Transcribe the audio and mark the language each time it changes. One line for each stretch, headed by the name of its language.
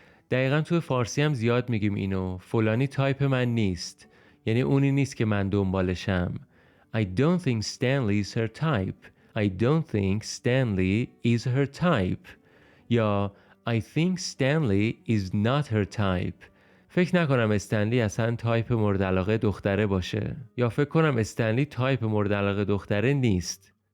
Persian: دقیقا تو فارسی هم زیاد میگیم اینو، فلانی تایپ من نیست، یعنی اونی نیست که من دنبالشم.
English: I don't think Stanley is her type. I don't think Stanley is her type. یا I think Stanley is not her type.
Persian: فکر نکنم استنلی اصلا تایپ مورد علاقه دختره باشه. یا فکر کنم استنلی تایپ مورد علاقه دختره نیست.